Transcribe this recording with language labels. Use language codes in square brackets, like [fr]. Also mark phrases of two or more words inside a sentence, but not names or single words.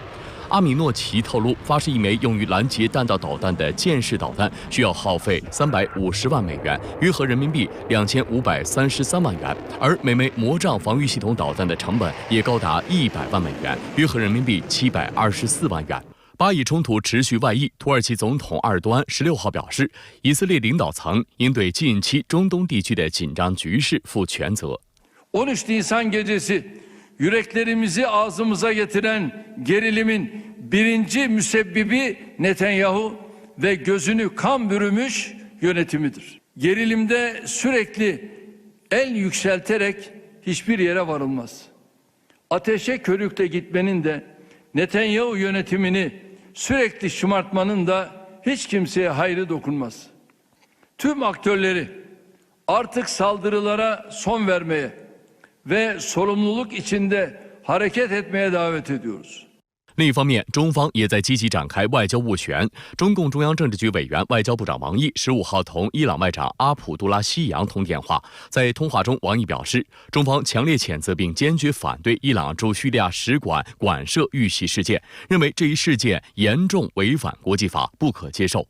[zh] 阿米诺奇透露，发射一枚用于拦截弹道导弹的箭式导弹需要耗费350万美元，约合人民币2533万元，而每枚魔杖防御系统导弹的成本也高达100万美元，约合人民币724万元。巴以冲突持续外溢，土耳其总统埃尔多安16号表示，以色列领导层应对近期中东地区的紧张局势负全责。 [tr] 13 Nisan gecesi yüreklerimizi ağzımıza getiren gerilimin birinci müsebbibi Netanyahu ve gözünü kan bürümüş yönetimidir. Gerilimde sürekli el yükselterek hiçbir yere varılmaz. Ateşe körükle gitmenin de Netanyahu yönetimini sürekli şımartmanın da hiç kimseye hayrı dokunmaz. Tüm aktörleri artık saldırılara son vermeye ve sorumluluk içinde hareket etmeye davet ediyoruz. [zh] 另一方面，中方也在积极展开外交斡旋。中共中央政治局委员、外交部长王毅15号同伊朗外长阿卜杜拉希扬通电话。在通话中，王毅表示，中方强烈谴责并坚决反对伊朗驻叙利亚使馆馆舍遇袭事件，认为这一事件严重违反国际法，不可接受。